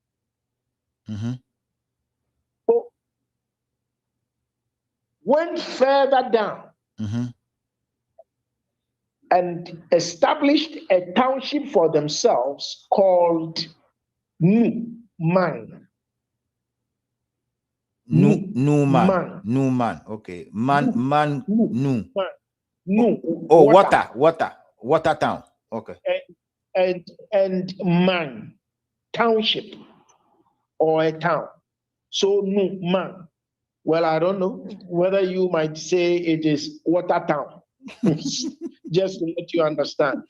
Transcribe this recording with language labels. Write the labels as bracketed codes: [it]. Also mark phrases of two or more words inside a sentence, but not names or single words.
[en] So went further down and established a township for themselves called Numan. Numan. Okay. Nu. Nu. Oh, water town. Okay. And Man, township or a town. So Numan. Well, I don't know whether you might say it is water town. Just to let you understand.